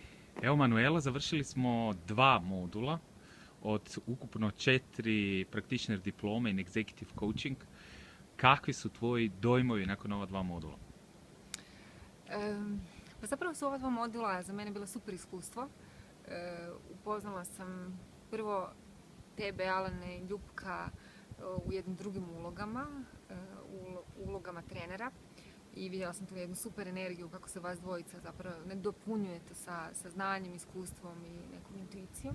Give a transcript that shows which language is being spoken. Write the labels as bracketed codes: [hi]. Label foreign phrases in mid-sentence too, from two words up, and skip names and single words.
[hr] Evo, Manuela, završili smo 2 modula od ukupno 4 practitioner diplome [en] in executive coaching. [hr] Kakvi su tvoji dojmovi nakon ova 2 modula? Pa zapravo su ova 2 modula za mene bila super iskustvo. Upoznala sam prvo tebe, Alane i Ljupka u jednim drugim ulogama, ulogama trenera, i vidjela sam tu jednu super energiju kako se vas dvojica zapravo ne dopunjujete sa znanjem, iskustvom i nekom intuicijom.